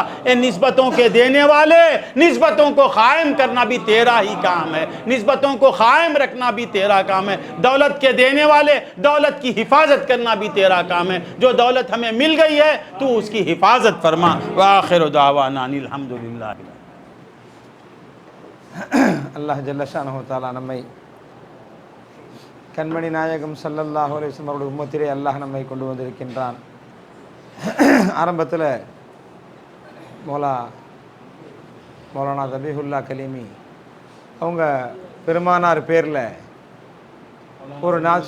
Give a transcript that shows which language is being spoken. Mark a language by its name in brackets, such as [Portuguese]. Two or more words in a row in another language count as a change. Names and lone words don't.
[Urdu] اے نسبتوں کے دینے والے، نسبتوں کو قائم کرنا بھی تیرا ہی کام ہے، نسبتوں کو قائم رکھنا بھی تیرا کام ہے۔ دولت کے دینے والے، دولت کی حفاظت کرنا بھی تیرا کام ہے۔ جو دولت ہمیں مل گئی ہے تو اس کی حفاظت فرما۔ [Arabic] وآخر دعوانا ان الحمدللہ۔ [Tamil] அல்லாஹ் [Arabic] جل شأنه تعالى [Tamil] நம்மை கண்மணி நாயகம் [Arabic] صلى الله عليه وسلم [Tamil] அவருடைய உம்மத்திலே அல்லாஹ் நம்மை கொண்டு வந்திருக்கின்றான். ஆரம்பத்தில் மௌலானா தபீஹுல்லா கலீமி அவங்க பெருமானார் பேரில் ஒரு நாஸ்